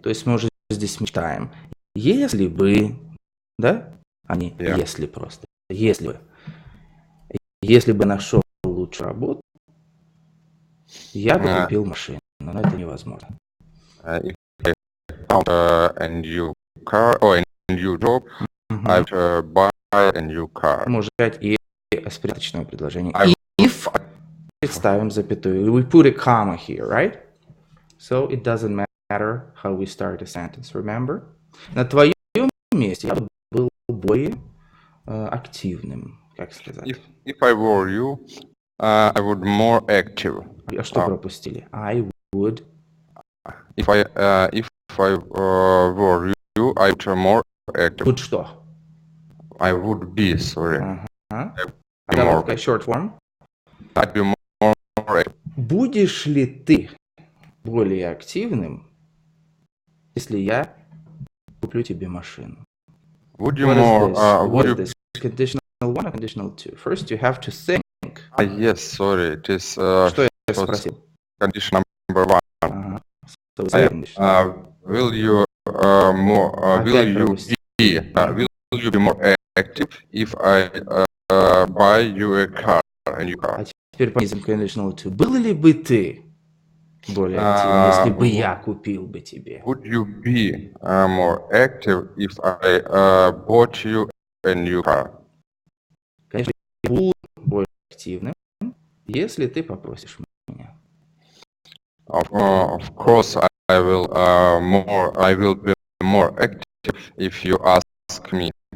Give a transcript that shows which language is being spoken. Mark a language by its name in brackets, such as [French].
[Russian] То есть мы уже здесь мечтаем. Если бы, да? А не если просто. Если бы нашел лучшую работу, я бы купил машину. Но это невозможно. [English] If I found a new car or a new job, I would buy a new car. [Russian] Можно взять и спряточное предложение. If представим запятую. [English] We put a comma here, right? So it doesn't matter how we start a sentence, remember? [Russian] На твоем месте я был более активным, как сказать. [English] If I were you, I would more active. [Russian] А что пропустили? [English] I would. If I were you, I would more active. [Russian] Would что? [English] I would be, sorry. Добавка short form. I'd be more active. [Russian] Будешь ли ты более активным, если я куплю тебе машину? [English] Would you more? What is this? Conditional 1 or conditional 2? First, you have to think. Yes, sorry, it is. [Russian] Что я спросил? [English] Condition number 1. So will you more? Will you be more active if I buy you a car, a new car? [Russian] А теперь понизим conditional 2. Был ли бы ты более активным, если бы я купил бы тебе? [English] Would you be more active if I bought you a new car? [Russian] Конечно, я буду более активным, если ты попросишь меня. [English] Of course, I will be more active if you ask me.